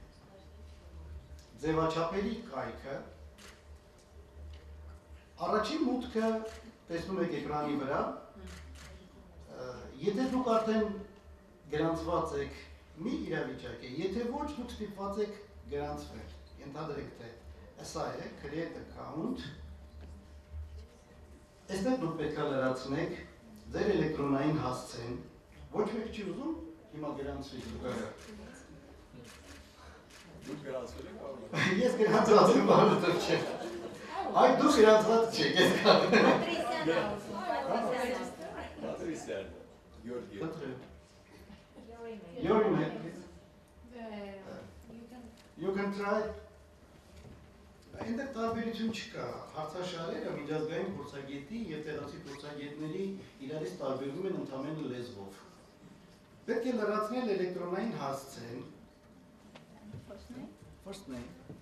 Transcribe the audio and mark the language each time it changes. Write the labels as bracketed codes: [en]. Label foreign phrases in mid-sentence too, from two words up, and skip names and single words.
[hy] ձևաչափերի կայքը։ Առաջին մուտքը տեսնում եք էկրանի վրա։ Եթե դուք արդեն գրանցված եք, մի իրավիճակ է, եթե ոչ դուք ստիպված եք գրանցվել։ Ենթադրենք, թե սա է [en] create account։ [hy] Այստեղ դուք պետք է լրացնեք ձեր էլեկտրոնային հասցեն։ Ոչ մեկ չի ուզում հիմա գրանցվի դուք։ Դուք գրանցվել եք կարող։ Ես գրանցված եմ, բանը չէ։ Այ դուք գրանցված չեք, ես Patricia. [en] Your email, please. You can try. [hy] Այնտեղ տարբերություն չկա, հարցաշարերը միջազգային փորձագետի և տեղացի փորձագետների իրարից տարբերվում են ընդամենը լեզվով։ Պետք է լրացնել էլեկտրոնային հասցեն։ [en] First name.